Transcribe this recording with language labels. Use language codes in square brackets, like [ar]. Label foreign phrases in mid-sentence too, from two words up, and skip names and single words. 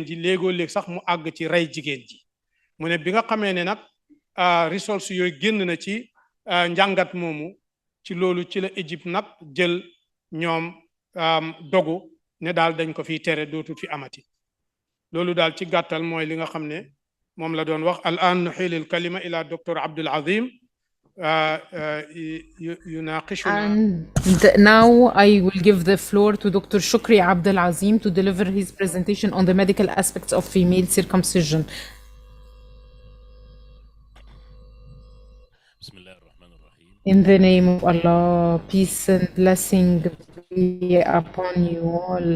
[wo] ji léegoo léeg sax mu àgg ci rey jigéen ji mu ne bi nga xamee ne nag results yooyu génn na ci njàngat moomu ci loolu ci la Égypte nag jël ñoom dogu ne daal dañ ko fiy tere dootul fi amati loolu daal ci gàttal mooy li nga xam ne moom la doon wax [ar] الآن نحيل الكلمة إلى [wo] docteur Abdul Azim. [en] And now I will give the floor to Dr. Shukri Abdel Azim to deliver his presentation on the medical aspects of female circumcision. In the name of Allah, peace and blessing be upon you all.